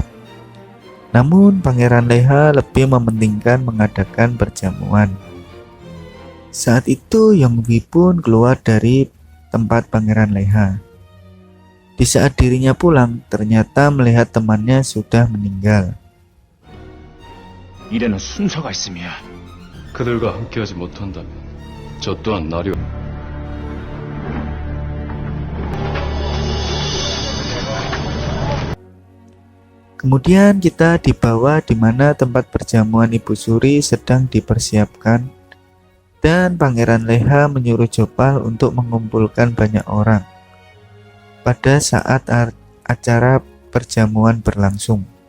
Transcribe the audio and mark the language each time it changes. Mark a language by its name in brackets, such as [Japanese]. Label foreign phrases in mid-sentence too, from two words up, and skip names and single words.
[Indonesian] Namun Pangeran Leha lebih mementingkan mengadakan perjamuan. Saat itu Yongwi pun keluar dari tempat Pangeran Leha. Di saat dirinya pulang, ternyata melihat temannya sudah meninggal. [Korean] 일에는 순서가 있으며 그들과 함께하지 못한다면 저 또한 나려. [Indonesian] Kemudian kita dibawa di mana tempat perjamuan Ibu Suri sedang dipersiapkan dan Pangeran Leha menyuruh Jopal untuk mengumpulkan banyak orang pada saat acara perjamuan berlangsung.